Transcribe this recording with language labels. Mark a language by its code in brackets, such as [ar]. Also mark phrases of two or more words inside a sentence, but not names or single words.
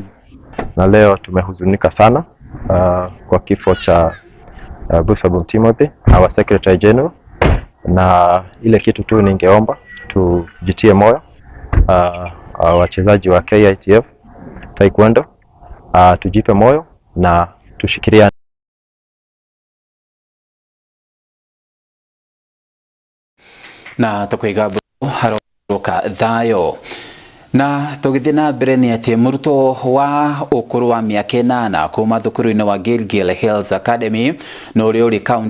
[sw] Na leo tumehuzunika sana kwa kifo cha Bumsabum Timothy, [en] our Secretary General, [sw] na ile kitu tu ningeomba tujitie moyo wachezaji wa KITF Taekwondo, tujipe moyo na tushikilia [ki] na tukwiga haroka thayo. Na tugithii na mbere ni ati murutwo wa ukuru wa miaka 8 kuma thukuru-ini wa Gilgil Hills Academy no uri kaunti